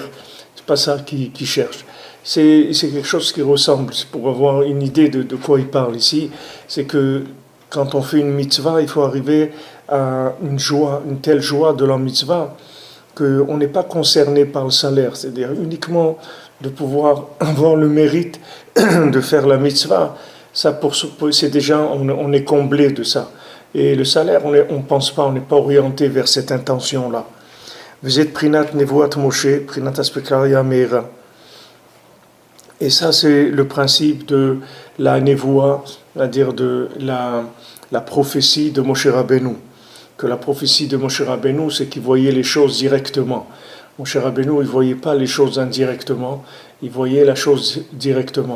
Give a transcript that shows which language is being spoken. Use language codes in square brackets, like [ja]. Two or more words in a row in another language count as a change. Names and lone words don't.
[fr] C'est pas ça qu'ils cherchent. C'est quelque chose qui ressemble, c'est pour avoir une idée de quoi il parle ici, c'est que quand on fait une mitzvah, il faut arriver à une telle joie de la mitzvah, qu'on n'est pas concerné par le salaire, c'est-à-dire uniquement de pouvoir avoir le mérite de faire la mitzvah, ça c'est déjà, on est comblé de ça. Et le salaire, on pense pas, on n'est pas orienté vers cette intention-là. Vous êtes [he] בחינת נבואת משה בחינת אספקלריא מאירה. [fr] Et ça, c'est le principe de la névoie, c'est-à-dire de la prophétie de Moshe Rabbeinu. Que la prophétie de Moshe Rabbeinu, c'est qu'il voyait les choses directement. Moshe Rabbeinu, il ne voyait pas les choses indirectement, il voyait la chose directement.